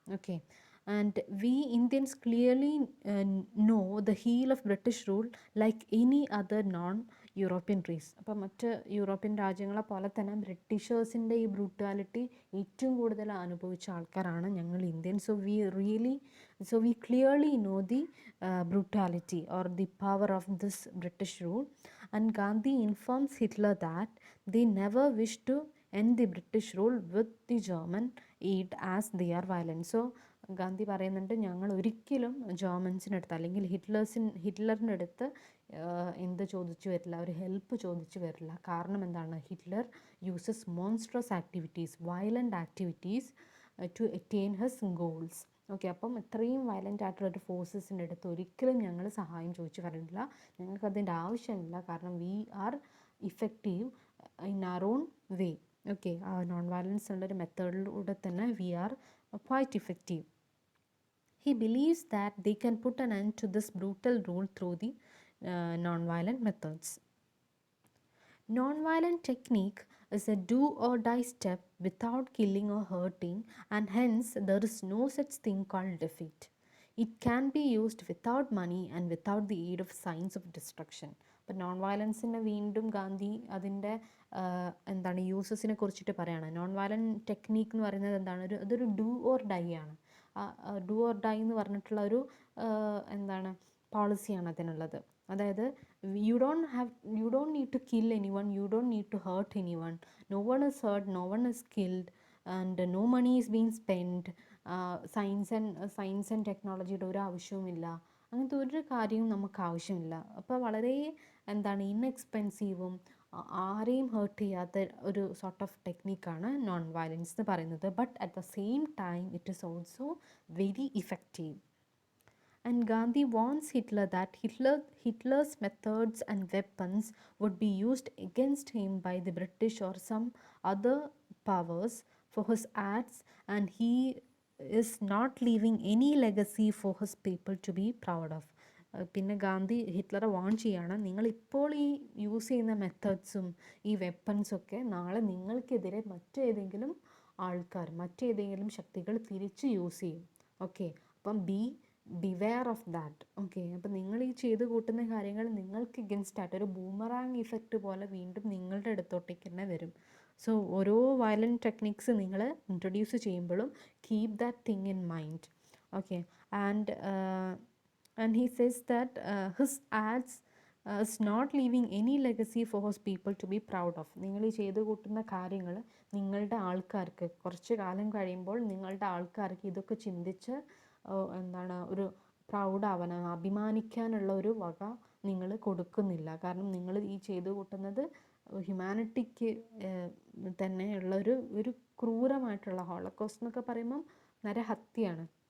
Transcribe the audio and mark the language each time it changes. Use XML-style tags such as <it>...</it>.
<en>Okay, and we Indians clearly know the heel of British rule like any other non-European race.</en> <ml>അപ്പം മറ്റ് European രാജ്യങ്ങളെ പോലെ തന്നെ ബ്രിട്ടീഷേഴ്സിൻ്റെ ഈ ബ്രൂട്ടാലിറ്റി ഏറ്റവും കൂടുതൽ അനുഭവിച്ച ആൾക്കാരാണ് ഞങ്ങൾ Indians.</ml> <en>So we clearly know the brutality or the power of this British rule. And Gandhi informs Hitler that they never wish to end the British rule with the German aid as they are violent.</en> <ml>So Gandhi പറയുന്നുണ്ട്, ഞങ്ങൾ ഒരിക്കലും ജർമ്മൻസിൻ്റെ അടുത്ത് അല്ലെങ്കിൽ ഹിറ്റ്ലറിൻ്റെ അടുത്ത് എന്ത് ചോദിച്ചു വരില്ല, ഒരു ഹെൽപ്പ് ചോദിച്ചു വരില്ല. കാരണം എന്താണ്?</ml> <en>Hitler uses monstrous activities, violent activities to attain his goals.</en> <ml>Okay, അപ്പം ഇത്രയും വയലൻ്റ് ആയിട്ടുള്ളൊരു ഫോഴ്സസിൻ്റെ അടുത്ത് ഒരിക്കലും ഞങ്ങൾ സഹായം ചോദിച്ചു വരില്ല. ഞങ്ങൾക്കതിൻ്റെ ആവശ്യമില്ല. കാരണം</ml> <en>We are effective in our own way. Okay, non violence ഉള്ളൊരു മെത്തേഡിലൂടെ തന്നെ we are quite effective. He believes that they can put an end to this brutal rule through the non-violent methods. Non-violent technique is a do-or-die step without killing or hurting, and hence there is no such thing called defeat. It can be used without money and without the aid of signs of destruction.</en> <ml>അപ്പം non വയലൻസിനെ വീണ്ടും ഗാന്ധി അതിൻ്റെ എന്താണ് യൂസസിനെ കുറിച്ചിട്ട് പറയുകയാണ്. Non violent technique എന്ന് പറയുന്നത് എന്താണ്? അതൊരു ഡു ഓർ ഡൈ ആണ്. ഡു ഓർ ഡൈ എന്ന് പറഞ്ഞിട്ടുള്ള ഒരു എന്താണ് പോളിസിയാണ് അതിനുള്ളത്.</ml> <en>അതായത് you don't need to kill anyone, you don't need to hurt anyone, no one is hurt, no one is killed and no money is being spend, science and ടെക്നോളജിയുടെ</en> <ml>ഒരു ആവശ്യവുമില്ല, അങ്ങനത്തെ ഒരു കാര്യവും നമുക്ക് ആവശ്യമില്ല. അപ്പോൾ വളരെ എന്താണ് ഇൻഎക്സ്പെൻസീവും ആരെയും ഹേർട്ട് ചെയ്യാത്ത ഒരു സോർട്ട് ഓഫ് ടെക്നിക്കാണ് നോൺ വയലൻസ് എന്ന് പറയുന്നത്.</ml> <en>But at the same time it is also very effective. And Gandhi warns Hitler that Hitler's methods and weapons would be used against him by the British or some other powers for his acts, and he is not leaving any legacy for his people to be proud of.</en> <ml>പിന്നെ Gandhi ഹിറ്റ്ലറെ warn ചെയ്യാണ്, നിങ്ങളിപ്പോൾ ഈ use ചെയ്യുന്ന മെത്തേഡ്സും ഈ വെപ്പൺസൊക്കെ നാളെ നിങ്ങൾക്കെതിരെ മറ്റേതെങ്കിലും ആൾക്കാർ, മറ്റേതെങ്കിലും ശക്തികൾ തിരിച്ച് യൂസ് ചെയ്യും. ഓക്കെ, അപ്പം</ml> <en>Beware of that.</en> <ml>ഓക്കെ, അപ്പം നിങ്ങൾ ഈ ചെയ്ത് കൂട്ടുന്ന കാര്യങ്ങൾ നിങ്ങൾക്ക് എഗൻസ്റ്റ് ആയിട്ട് ഒരു ബൂമറാങ് ഇഫക്റ്റ് പോലെ വീണ്ടും നിങ്ങളുടെ അടുത്തോട്ടേക്ക് തന്നെ വരും. സോ ഓരോ വയലൻറ്റ് ടെക്നിക്സ് നിങ്ങൾ ഇൻട്രൊഡ്യൂസ് ചെയ്യുമ്പോഴും</ml> <en>Keep that thing in mind.</en> <ml>Okay, and</ml> <en>And he says that his ads is not leaving any legacy for his people to be proud of.</en> <ml>നിങ്ങൾ ഈ ചെയ്തു കൂട്ടുന്ന കാര്യങ്ങൾ നിങ്ങളുടെ ആൾക്കാർക്ക് കുറച്ച് കാലം കഴിയുമ്പോൾ നിങ്ങളുടെ ആൾക്കാർക്ക് ഇതൊക്കെ ചിന്തിച്ച് എന്താണ് ഒരു പ്രൗഡ് ആവാൻ, അഭിമാനിക്കാനുള്ള ഒരു വക നിങ്ങൾ കൊടുക്കുന്നില്ല. കാരണം നിങ്ങൾ ഈ ചെയ്തു കൂട്ടുന്നത് ഹ്യൂമാനിറ്റിക്ക് തന്നെയുള്ള ഒരു ക്രൂരമായിട്ടുള്ള, ഹോളോകോസ്റ്റ് എന്നൊക്കെ പറയുമ്പം നരഹത്യയാണ്.</ml>